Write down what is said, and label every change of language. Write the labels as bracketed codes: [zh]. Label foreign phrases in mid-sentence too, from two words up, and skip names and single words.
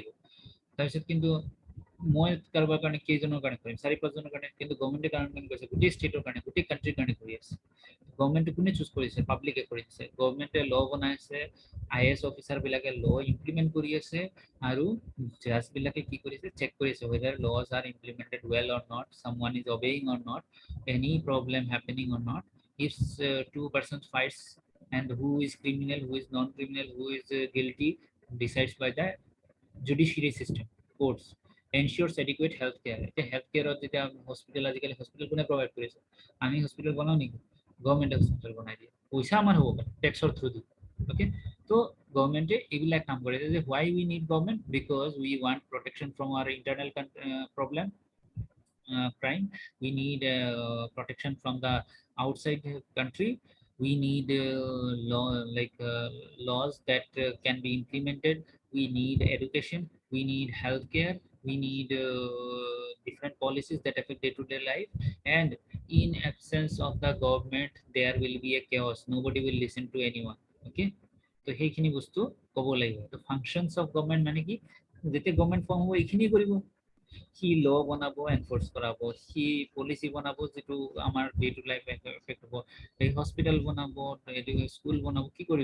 [as] তাৰপিছত কিন্তু মই কাৰোবাৰ কাৰণে কেইজনৰ কাৰণে কৰিম? 4-5জনৰ কাৰণে, কিন্তু গভৰ্ণমেণ্টে কাৰণে কৰিছে গোটেই ষ্টেটৰ কাৰণে, গোটেই কাণ্ট্ৰিৰ কাৰণে কৰি আছে। গভৰ্ণমেণ্টে কোনে চুজ কৰিছে? পাব্লিকে কৰিছে। গভৰ্ণমেণ্টে ল বনাইছে, [en] IAS officer [as] বিলাকে [en] law implement [as] কৰি আছে, আৰু জাজ বিলাকে কি কৰিছে? চেক কৰিছে [en] whether laws are implemented well or not, someone is obeying or not, any problem happening or not. If two persons fights, and who is criminal, who is non-criminal, who is guilty, decides by the judiciary system, courts. Ensures adequate health care. [as] এতিয়া [en] health care [as] যেতিয়া হস্পিটেল, আজিকালি হস্পিটেল কোনে প্ৰভাইড কৰিছে? আমি হস্পিটেল বনাও নেকি? গভৰ্ণমেণ্টে হস্পিটেল বনাই দিয়ে, পইচা আমাৰ হ'ব পাৰে টেক্সৰ থ্ৰু দি। অ'কে, তো গভৰ্ণমেণ্টে এইবিলাক কাম কৰে যে [en] why we need government, because we want protection from our internal problem, crime. We need protection from the outside country. We need laws that can be implemented. We need education, we need healthcare, we need different policies that affect day-to-day life. And in absence of the government, there will be a chaos, nobody will listen to anyone. [as] Okay, তো সেইখিনি বস্তু ক'ব লাগিব। তো [en] functions of government [as] মানে কি? যেতিয়া [en] government form [as] হ'ব এইখিনি কৰিব, সি ল বনাব, এনফৰ্চ কৰাব, সি পলিচি বনাব যিটো আমাৰ [en] day to life effect [as] হ'ব, এই হস্পিটেল বনাব, স্কুল বনাব, কি কৰিব?